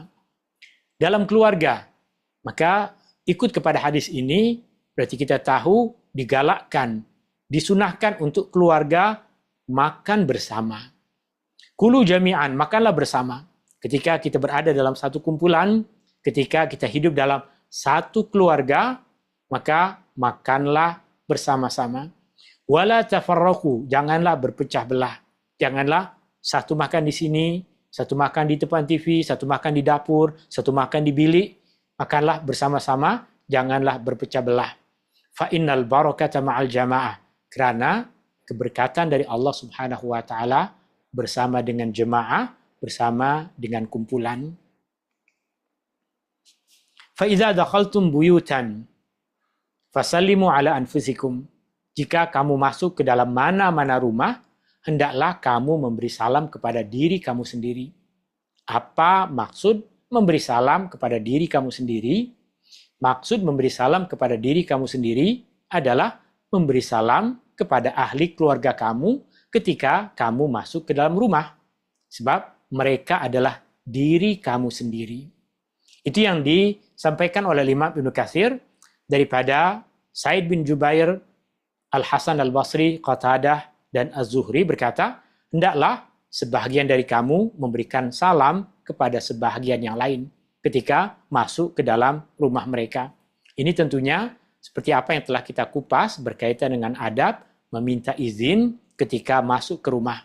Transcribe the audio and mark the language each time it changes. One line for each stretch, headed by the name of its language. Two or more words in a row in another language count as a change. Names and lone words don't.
Malay: Dalam keluarga, maka ikut kepada hadis ini, berarti kita tahu digalakkan, disunahkan untuk keluarga makan bersama.
Arabic: كلوا جميعا,
Malay: makanlah bersama. Ketika kita berada dalam satu kumpulan, ketika kita hidup dalam satu keluarga, maka makanlah bersama-sama.
Arabic: ولا تفرقوا,
Malay: janganlah berpecah belah. Janganlah satu makan di sini, satu makan di depan TV, satu makan di dapur, satu makan di bilik. Makanlah bersama-sama, janganlah berpecah belah.
Arabic: فإن البركة مع الجماعة.
Malay: Karena keberkatan dari Allah
Arabic: سبحانه وتعالى
Malay: bersama dengan jemaah, bersama dengan kumpulan.
Arabic: فإذا دخلتم بيوتا فسلموا على أنفسكم.
Malay: Jika kamu masuk ke dalam mana-mana rumah, hendaklah kamu memberi salam kepada diri kamu sendiri. Apa maksud memberi salam kepada diri kamu sendiri? Maksud memberi salam kepada diri kamu sendiri adalah memberi salam kepada ahli keluarga kamu ketika kamu masuk ke dalam rumah. Sebab mereka adalah diri kamu sendiri. Itu yang disampaikan oleh Imam Ibnu Katsir daripada Said bin Jubair, Al-Hasan Al-Basri, Qatadah, dan Az-Zuhri berkata, hendaklah sebahagian dari kamu memberikan salam kepada sebahagian yang lain ketika masuk ke dalam rumah mereka. Ini tentunya seperti apa yang telah kita kupas berkaitan dengan adab meminta izin ketika masuk ke rumah.